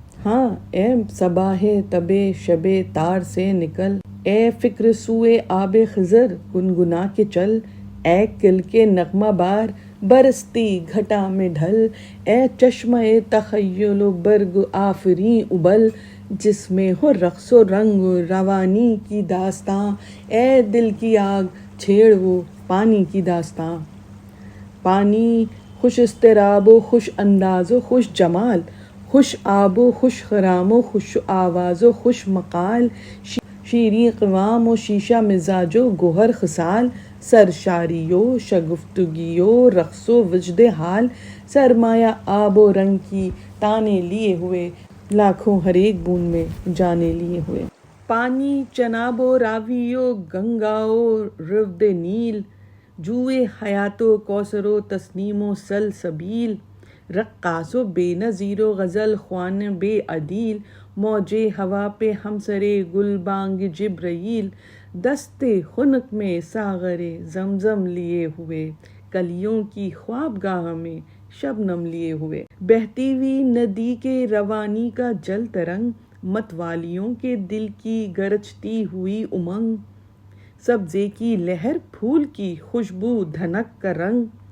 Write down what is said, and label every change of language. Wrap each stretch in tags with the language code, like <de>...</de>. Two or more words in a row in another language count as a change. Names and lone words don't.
<ur>ہاں اے صباح تبے شب تار سے نکل، اے فکر سوئے آب خضر گنگنا کے چل، اے کل کے نغمہ بار برستی گھٹا میں ڈھل، اے چشمہ تخیل و برگ آفریں ابل، جس میں ہو رقص و رنگ و روانی کی داستاں، اے دل کی آگ چھیڑ وہ پانی کی داستاں۔ پانی خوش اضطراب و خوش انداز و خوش جمال، خوش آب و خوش خرام و خوش آواز و خوش مقال، شیریں قوام و شیشہ مزاج و گوہر خصال، سرشاری و شگفتگی و رقص و وجد حال، سرمایہ آب و رنگ کی تانے لیے ہوئے، لاکھوں ہر ایک بوند میں جانے لیے ہوئے۔ پانی چناب و راوی و گنگا و رود نیل، جوئے حیات و کوثر و تسنیم و سلسبیل، رقاص و بے نظیر و غزل خوان بے عدیل، موج ہوا پہ ہمسر گل بانگ جبرائیل، دست خنک میں ساغر زمزم لیے ہوئے، کلیوں کی خوابگاہ میں شبنم لیے ہوئے، بہتی ہوئی ندی کے روانی کا جل ترنگ، متوالیوں کے دل کی گرجتی ہوئی امنگ، سبزے کی لہر پھول کی خوشبو دھنک کا رنگ،</ur>